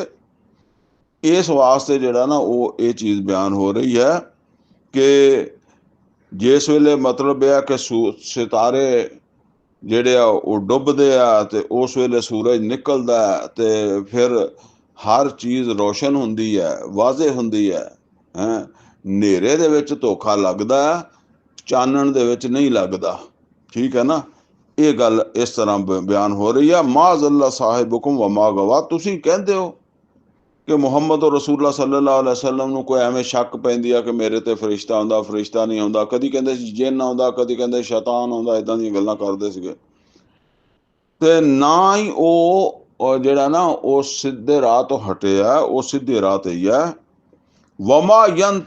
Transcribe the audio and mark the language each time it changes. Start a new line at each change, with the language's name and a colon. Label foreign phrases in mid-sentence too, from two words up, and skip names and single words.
Punjabi: ਇਸ ਵਾਸਤੇ ਜਿਹੜਾ ਨਾ ਉਹ ਇਹ ਚੀਜ਼ ਬਿਆਨ ਹੋ ਰਹੀ ਹੈ ਕਿ ਜਿਸ ਵੇਲੇ ਮਤਲਬ ਇਹ ਆ ਕਿ ਸਿਤਾਰੇ ਜਿਹੜੇ ਆ ਉਹ ਡੁੱਬਦੇ ਆ ਤੇ ਉਸ ਵੇਲੇ ਸੂਰਜ ਨਿਕਲਦਾ ਤੇ ਫਿਰ ਹਰ ਚੀਜ਼ ਰੋਸ਼ਨ ਹੁੰਦੀ ਹੈ, ਵਾਜ਼ੇ ਹੁੰਦੀ ਹੈ। ਹਨੇਰੇ ਦੇ ਵਿੱਚ ਧੋਖਾ ਲੱਗਦਾ, ਚਾਨਣ ਦੇ ਵਿੱਚ ਨਹੀਂ ਲੱਗਦਾ, ਠੀਕ ਹੈ ਨਾ। ਇਹ ਗੱਲ ਇਸ ਤਰ੍ਹਾਂ ਬਿਆਨ ਹੋ ਰਹੀ ਹੈ।
Arabic: ما ضل صاحبكم وما غوى,
Punjabi: ਤੁਸੀਂ ਕਹਿੰਦੇ ਹੋ ਕਿ ਮੁਹੰਮਦ
Arabic: رسول الله صلى الله عليه وسلم
Punjabi: ਨੂੰ ਕੋਈ ਐਵੇਂ ਸ਼ੱਕ ਪੈਂਦੀ ਆ ਕਿ ਮੇਰੇ ਤੇ ਫਰਿਸ਼ਤਾ ਆਉਂਦਾ, ਫਰਿਸ਼ਤਾ ਨਹੀਂ ਆਉਂਦਾ। ਕਦੀ ਕਹਿੰਦੇ ਸੀ ਜਿੰਨ ਆਉਂਦਾ, ਕਦੀ ਕਹਿੰਦੇ ਸ਼ੈਤਾਨ ਆਉਂਦਾ, ਇੱਦਾਂ ਦੀਆਂ ਗੱਲਾਂ ਕਰਦੇ ਸੀਗੇ। ਤੇ ਨਾ ਹੀ ਉਹ ਜਿਹੜਾ ਨਾ ਉਹ ਸਿੱਧੇ ਰਾਹ ਤੋਂ ਹਟੇ ਆ, ਉਹ ਸਿੱਧੇ ਰਾਹ ਤੇ ਹੀ ਆ।